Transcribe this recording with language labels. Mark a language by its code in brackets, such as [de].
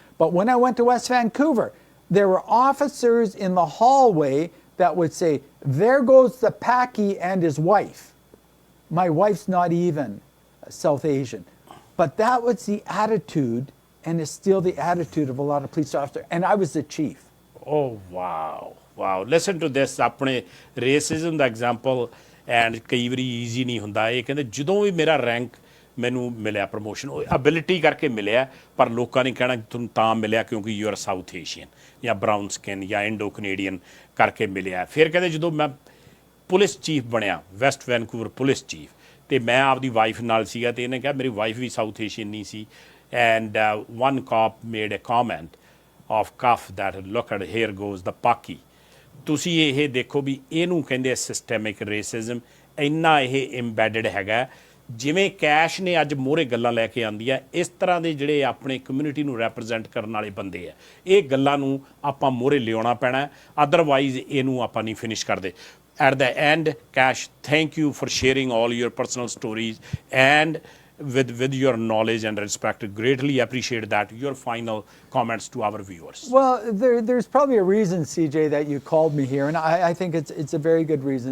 [en] But when I went to West Vancouver, there were officers in the hallway that would say, "There goes the Paki and his wife." My wife's not even South Asian. But that was the attitude, and it's still the attitude of a lot of police officers. And I was the chief. Oh, wow. Wow. Listen to this. [pa] ਆਪਣੇ racism ਦਾ example, and ਕਈ ਵਾਰੀ easy ਨਹੀਂ ਹੁੰਦਾ। ਇਹ ਕਹਿੰਦੇ ਜਦੋਂ ਵੀ ਮੇਰਾ rank ਮੈਨੂੰ ਮਿਲਿਆ ਪ੍ਰਮੋਸ਼ਨ, ਉਹ ਐਬਿਲਿਟੀ ਕਰਕੇ ਮਿਲਿਆ, ਪਰ ਲੋਕਾਂ ਨੇ ਕਹਿਣਾ ਤੁਹਾਨੂੰ ਤਾਂ ਮਿਲਿਆ ਕਿਉਂਕਿ [en] you are South Asian [pa] ਜਾਂ ਬਰਾਊਨ ਸਕਿਨ ਜਾਂ ਇੰਡੋ ਕੈਨੇਡੀਅਨ ਕਰਕੇ ਮਿਲਿਆ। ਫਿਰ ਕਹਿੰਦੇ ਜਦੋਂ ਮੈਂ ਪੁਲਿਸ ਚੀਫ ਬਣਿਆ, ਵੈਸਟ ਵੈਨਕੂਵਰ ਪੁਲਿਸ ਚੀਫ, ਤੇ ਮੈਂ ਆਪਦੀ ਵਾਈਫ ਨਾਲ ਸੀਗਾ, ਤੇ ਇਹਨੇ ਕਿਹਾ ਮੇਰੀ ਵਾਈਫ ਵੀ ਸਾਊਥ ਏਸ਼ੀਅਨ ਨਹੀਂ ਸੀ, [en] And one cop made a comment off cuff that look at her goes the Paki. [pa] ਤੁਸੀਂ ਇਹ ਦੇਖੋ ਵੀ ਇਹਨੂੰ ਕਹਿੰਦੇ ਸਿਸਟੈਮਿਕ ਰੇਸਿਜ਼ਮ, ਇੰਨਾ ਇਹ ਇੰਬੈਡਡ ਹੈਗਾ। ਜਿਵੇਂ ਕੈਸ਼ ਨੇ ਅੱਜ ਮੋਹਰੇ ਗੱਲਾਂ ਲੈ ਕੇ ਆਉਂਦੀ ਆ, ਇਸ ਤਰ੍ਹਾਂ ਦੇ ਜਿਹੜੇ ਆਪਣੇ ਕਮਿਊਨਿਟੀ ਨੂੰ ਰੈਪਰੈਜ਼ੈਂਟ ਕਰਨ ਵਾਲੇ ਬੰਦੇ ਆ, ਇਹ ਗੱਲਾਂ ਨੂੰ ਆਪਾਂ ਮੋਹਰੇ ਲਿਆਉਣਾ ਪੈਣਾ, ਅਦਰਵਾਈਜ਼ ਇਹਨੂੰ ਆਪਾਂ ਨਹੀਂ ਫਿਨਿਸ਼ ਕਰਦੇ। [en] At the end, Cash, thank you for sharing all your personal stories and with your knowledge and respect. Greatly appreciate that. Your final comments to our viewers. Well, there's probably a reason, CJ, that you called me here, and I think it's a very good reason.